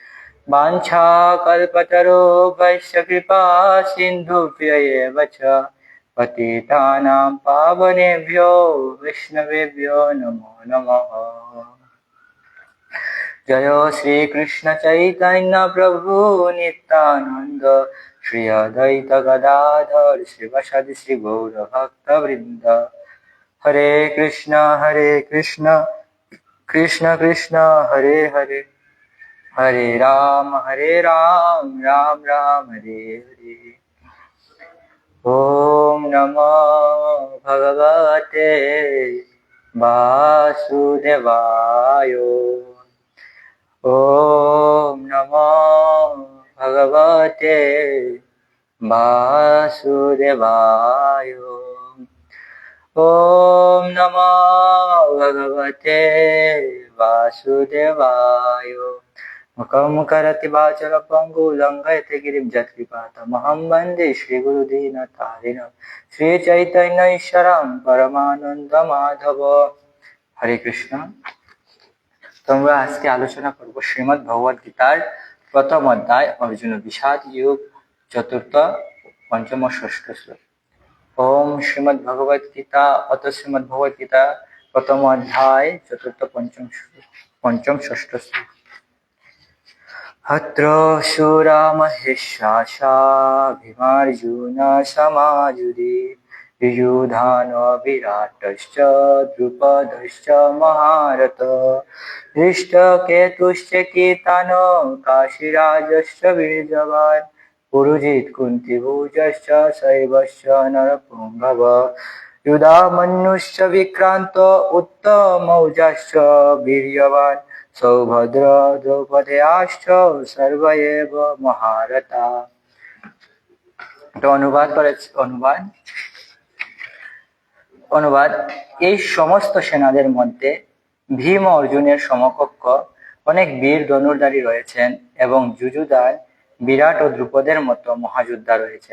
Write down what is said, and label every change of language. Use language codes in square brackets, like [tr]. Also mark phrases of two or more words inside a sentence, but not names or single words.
[sa] वाञ्छाकल्पतरुभ्यश्च कृपा सिन्धुभ्यैव च पतितानां पावनेभ्यो वैष्णवेभ्यो नमो नमः। जय श्री कृष्ण चैतन्य प्रभु नित्यानंद श्री अद्वैत गदाधर श्रीवासादि श्री गौर भक्त वृंद। हरे कृष्ण कृष्ण कृष्ण हरे हरे हरे राम राम राम हरे हरे। ओम नमो भगवते वासुदेवाय। ओम नमो भगवते वासुदेवाय। ओम नमो भगवते वासुदेवाय। मुखं करोति वाचालं पङ्गुं लङ्घयते गिरिं यत्कृपातमहं वन्दे श्रीगुरुदीनतारिणं श्रीचैतन्यईश्वरं परमानन्दमाधव। हरे कृष्ण। [bn] তোমরা আজকে আলোচনা করব শ্রীমদ্ ভগবত গীতার প্রথম অধ্যায় অর্জুন বিষাদ যোগ চতুর্থ, পঞ্চম ও ষষ্ঠ শ্লোক। ওম শ্রীমদ্ ভগবত গীতা অত শ্রীমদ্ ভগবত গীতা প্রথম অধ্যায় চতুর্থ, পঞ্চম ষষ্ঠ শ্লোক। [sa] अत्र शूरा महेशासा भीमार्जुन समायुधि युयुधानो विराटश्च द्रुपदश्च महारथ धृष्टकेतुश्च कीर्तनो काशीराजश्च वीर्यवान् पुरुजित् कुन्तीभुजश्च शैवश्च नरपुङ्गव युधामन्युश्च विक्रान्त उत्तमौजाश्च वीर्यवान् सौभद्र द्रौपदेयाश्च सर्व एव महारथा। [bn] অনুবাদ এই সমস্ত সেনাদের মধ্যে ভীম ও অর্জুনের সমকক্ষ অনেক বীর ধনুর্ধারী রয়েছেন এবং যুযুধান, বিরাট ও দ্রুপদের মতো মহাযোদ্ধা রয়েছেন।